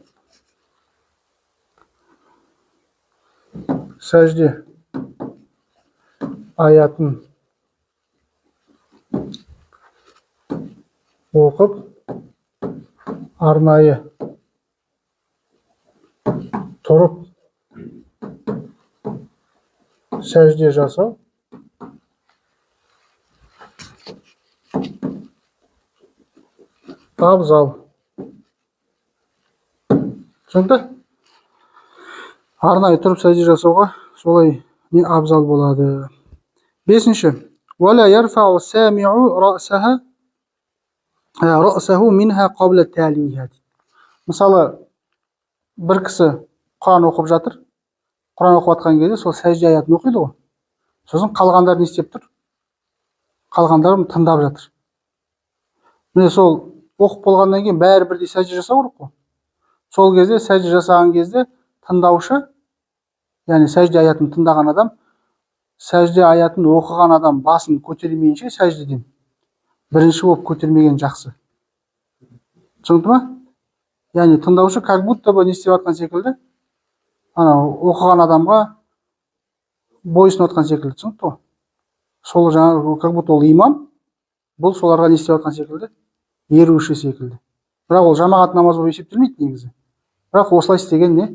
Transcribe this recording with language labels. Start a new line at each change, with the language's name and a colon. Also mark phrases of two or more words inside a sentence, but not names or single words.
Kazakh: Сәжде аятын оқып, арнайы тұрып сәжде жасау абзал. Түсінікті? Арнайы тұрып сәжде жасауға солай не абзал болады. Бесінші.
Arabic: ولا يرفع السامع رأسه منها قبل التالية.
Kazakh: Мысалы, бір кісі Құран оқып жатыр. Құран оқып жатқан кезде сол сәжде аятын оқиды ғой. Сосын қалғандар не істеп тұр? Қалғандар тыңдап жатыр. Міне сол оқып болғаннан кейін бәрі бірдей сәжде жасау керек қой. Сол кезде сәжде жасаған кезде тыңдаушы, яғни сәжде аятын тыңдаған адам, сәжде аятын оқыған адам басын көтермейінше сәждеден бірінші болып көтермеген жақсы. Түсінікті ма? Яғни тыңдаушы
Russian: как будто бы
Kazakh: не істеп жатқан секілді, оқыған адамға бойсынып жатқан секілді. Түсінікті ғой? Сол жаңағы
Russian: как будто
Kazakh: ол имам, бұл соларға не істеп жатқан секілді, еруші секілді. Бірақ ол жамағат намаз болып есептелмейді негізі. Бірақ осылай істеген не?